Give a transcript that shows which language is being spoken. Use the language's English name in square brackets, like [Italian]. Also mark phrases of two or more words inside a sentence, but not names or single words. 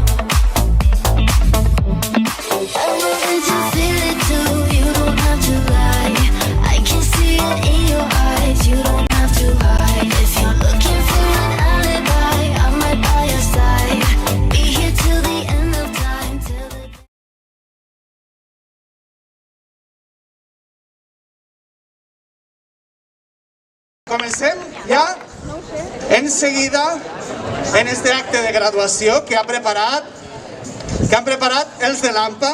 [English] I know that you feel it too, you don't have to lie. I can see it in your eyes, you don't have to hide. If you're looking for an alibi, I'm right by your side. Be here till the end of time, till the... [Catalan] Comencem ja [Spanish] enseguida en este [Catalan] acte de graduació que han preparat els de l'AMPA.